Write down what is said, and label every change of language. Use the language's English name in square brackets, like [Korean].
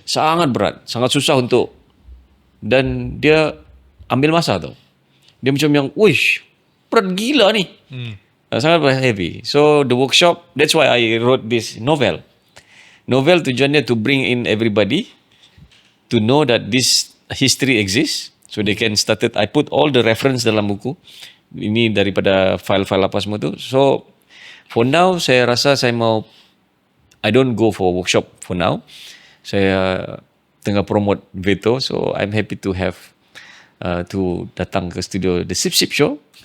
[Malay] Sangat berat, sangat susah untuk, dan dia ambil masa tau. Dia macam yang, wish, berat gila ni. Sangat heavy. [English] So the workshop, that's why I wrote this novel. Novel tujuannya to bring in everybody to know that this history exists. So they can start it. I put all the reference [Malay] dalam buku. Ini daripada file-file apa semua tu. [English] So for now, [Malay] saya rasa saya mau, [English] I don't go for workshop for now. [Malay] Saya tengah promote Veto. [English] So I'm happy to have to [Malay] datang ke studio The Sip Sip Show.